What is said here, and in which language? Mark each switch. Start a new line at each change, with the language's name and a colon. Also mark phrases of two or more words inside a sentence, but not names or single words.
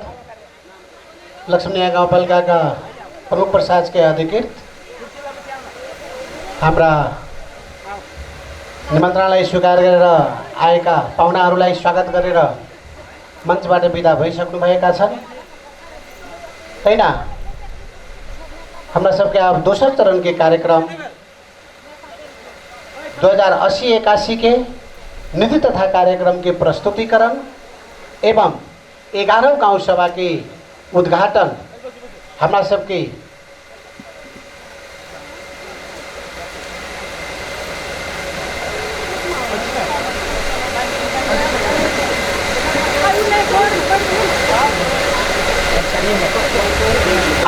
Nepali: लक्ष्मीनिया गाउँपालिकाका प्रमुख प्रशासकीय अधिकृत हाम्रा निमन्त्रणालाई स्वीकार गरेर आएका पाहुनाहरूलाई स्वागत गरेर मञ्चबाट बिदा भइसक्नुभएका छन् हैन।
Maithili: हमरा सबके अब दोस्रो चरण के कार्यक्रम 2080-81 के निधि तथा कार्यक्रम के प्रस्तुतिकरण एवं 11 गाउँ सभा के उद्घाटन हमरा सबके अब